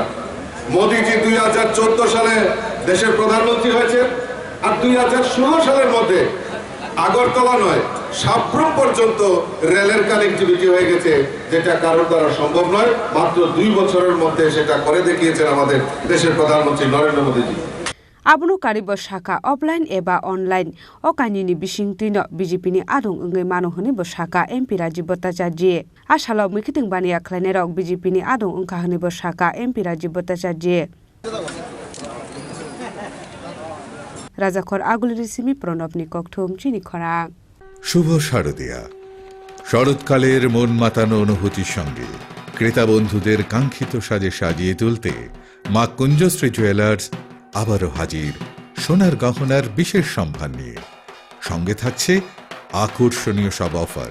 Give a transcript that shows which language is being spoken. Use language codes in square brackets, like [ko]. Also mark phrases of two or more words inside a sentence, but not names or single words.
[bn] মোদীজি 2014 সালে দেশের প্রধানমন্ত্রী হয়েছে আর 2016 সালের মধ্যে আগরতলা নয় সাব্রুম পর্যন্ত রেলের কানেক্টিভিটি হয়ে গেছে, যেটা কারোর দ্বারা সম্ভব নয়। মাত্র 2 বছরের মধ্যে সেটা করে দেখিয়েছেন আমাদের দেশের প্রধানমন্ত্রী নরেন্দ্র মোদীজি। [trp] आबुनो कारिब शाखा अफलाइन एबा अनलाइन अकानिनि बिसिंतिनो बीजेपीनि आदं ओंगै मानहनि बसाखा एमपी राजीव भट्टाचार्य आसालाव मिखिथिं बानिया खालायनायरक बीजेपीनि आदं ओंखाहनि बसाखा एमपी राजीव भट्टाचार्य राजाखर आगुलिरि सिमी प्रणबनि ककथुम चिनि खरा। [bn] শুভ শারদিয়া শরৎকালের মন মাতানো অনুভূতির সঙ্গে ক্রেতা বন্ধুদের কাঙ্ক্ষিত সাজে সাজিয়ে তুলতে মা কুঞ্জশ্রী জুয়েলার্স আবারও হাজির সোনার গহনার বিশেষ সম্ভার নিয়ে। সঙ্গে থাকছে আকর্ষণীয় সব অফার।